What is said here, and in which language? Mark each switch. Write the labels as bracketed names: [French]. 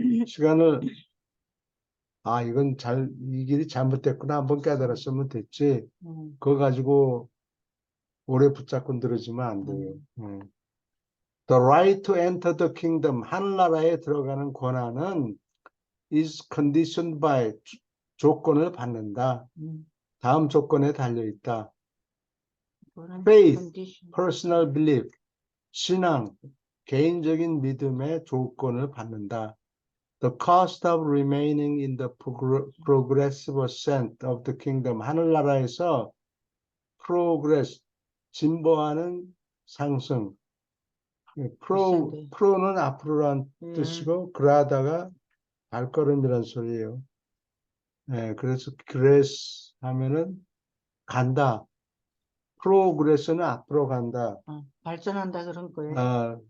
[Korean] 시간을, 이 길이 잘못됐구나. 한번 깨달았으면 됐지. 그거 가지고 오래 붙잡고 늘어지면 안 돼요. [English] The right to enter the kingdom, [Korean] 하늘나라에 들어가는 권한은 [English] is conditioned by [Korean] 조건을 받는다. 다음 조건에 달려 있다. [English] Faith, personal belief, [Korean] 신앙, 개인적인 믿음의 조건을 받는다. [English] The cost of remaining in the progressive ascent of the kingdom, [Korean] 하늘나라에서 [English] progress, [Korean] 진보하는 상승. 프로는 앞으로란 뜻이고 그라다가 발걸음이란 소리예요. 네, 그래서 그레스 하면은 간다. 프로그레스는 앞으로 간다. 발전한다 그런 거예요.